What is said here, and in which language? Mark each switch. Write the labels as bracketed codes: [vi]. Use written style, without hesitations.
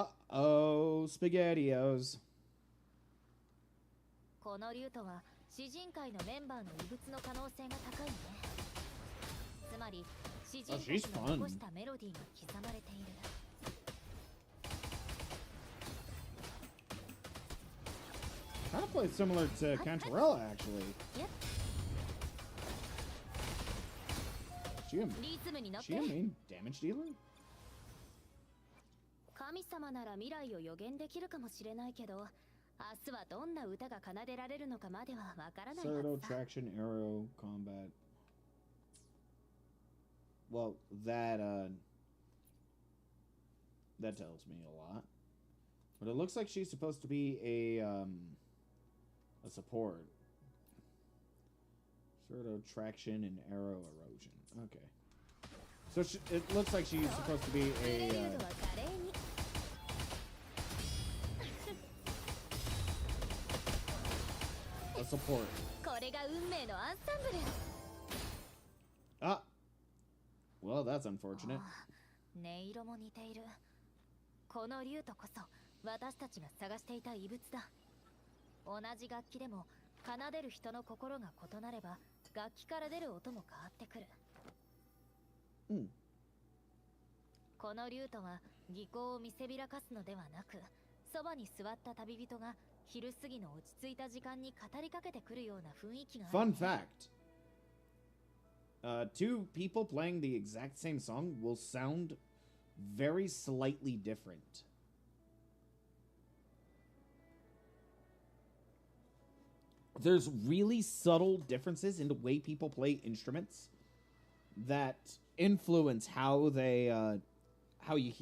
[en] Uh-oh, SpaghettiOs. [ja] このリュートは詩人会のメンバーの遺物の可能性が高いね。つまり詩人たちの残したメロディーが刻まれている。 [en] Kind of plays similar to Cantarella, actually. Yep. She a main damage dealer? [ja] 神様なら未来を予言できるかもしれないけど、明日はどんな歌が奏でられるのかまではわからないはず [en] Pseudo traction arrow combat. Well, that tells me a lot. But it looks like she's supposed to be a support. Pseudo traction and arrow erosion. Okay. So it looks like she's supposed to be a support. [ja] これが運命のアンサンブル。 [en] Ah. Well, that's unfortunate. [ja] 音色も似ている。このリュートこそ私たちが探していた遺物だ。同じ楽器でも奏でる人の心が異なれば楽器から出る音も変わってくる。このリュートは技巧を見せびらかすのではなく、そばに座った旅人が昼過ぎの落ち着いた時間に語りかけてくるような雰囲気がある。 [en] Fun fact. Two people playing the exact same song will sound very slightly different. There's really subtle differences in the way people play instruments that influence how they how